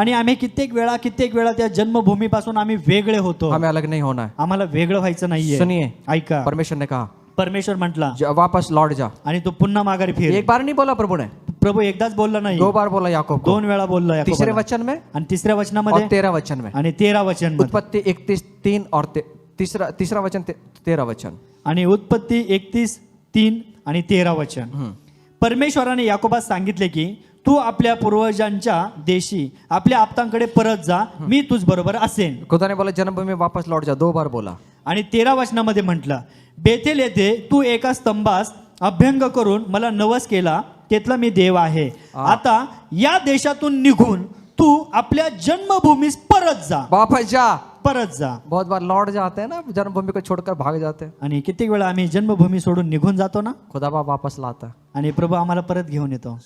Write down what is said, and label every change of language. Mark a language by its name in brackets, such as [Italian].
[Marathi] आणि आम्ही कित्येक वेळा त्या जन्मभूमीपासून आम्ही वेगळे होतो. [Hindi] हमें अलग नहीं होना है. [Marathi] आम्हाला वेगळं व्हायचं नाहीये. [Hindi] सुनिए, [Marathi] ऐका, [Hindi] परमेश्वर ने कहा [Marathi] परमेश्वर म्हटला [Hindi] वापस लौट जा. [Marathi] आणि तू पुन्हा माघारी फिर. [Hindi] एक बार नहीं बोला प्रभु ने, [Marathi] प्रभू एकदाच बोलला नाही, [Hindi] 2 बार बोला याकूब को. [Marathi] 2 वेळा बोलला [Hindi] तीसरे [Marathi] याकोबाला. [Hindi] वचन में [Marathi] आणि तिसऱ्या [Hindi] और [Marathi] वचनामध्ये [Hindi] 13 वचन में. [Marathi] आणि 13 वचन मध्ये. [Hindi] उत्पत्ति 31:3 और तीसरा वचन 13 वचन. [Marathi] आणि उत्पत्ती 31:3 आणि 13 वचन. परमेश्वराने याकोबास सांगितले की तू आपल्या पूर्वजांच्या देशी आपल्या आप्तांकडे परत जा, मी तुझ बरोबर असेन. [Hindi] खुदा ने बोला जन्मभूमि में वापस लौट जा, 2 बार बोला. [Marathi] आणि 13 वचनामध्ये म्हटलं, बेथेल येथे तू एका स्तंभास अभ्यंग करून मला नवस केला, तेथला मी देव आहे. आता या देशातून निघून तू आपल्या जन्मभूमीस परत जा. [Hindi] वापस जा. [Marathi] परत जा. [Hindi] बहुत बार लौट जाते हैं ना, जन्मभूमि को छोड़कर भाग जाते हैं. [Marathi] आणि कित्येक वेळा आम्ही जन्मभूमी सोडून निघून जातो ना, [Hindi] खुदा बाप वापस लाता है. [Marathi] आणि प्रभू आम्हाला परत घेऊन येतो.